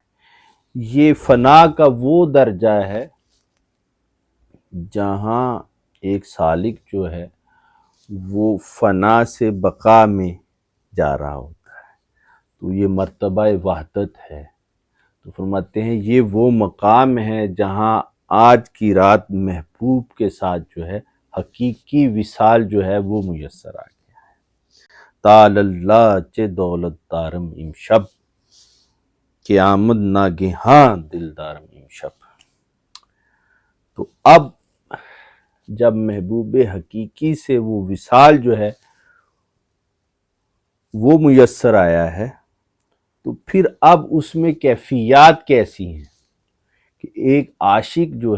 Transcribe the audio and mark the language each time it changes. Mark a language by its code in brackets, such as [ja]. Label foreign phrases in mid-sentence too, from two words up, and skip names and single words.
[ur] یہ فنا کا وہ درجہ ہے جہاں ایک سالک جو ہے وہ فنا سے بقا میں جا رہا ہوتا ہے، تو یہ مرتبہ وحدت ہے۔ تو فرماتے ہیں یہ وہ مقام ہے جہاں آج کی رات محبوب کے ساتھ جو ہے حقیقی وصال جو ہے وہ میسر آ گیا ہے۔ [fa] تعالی اللہ چے دولت دارم امشب، کہ آمد ناگہاں دلدارم امشب۔ [ur] تو اب جب محبوب حقیقی سے وہ وصال جو ہے وہ میسر آیا ہے، تو پھر اب اس میں کیفیات کیسی ہیں کہ ایک عاشق جو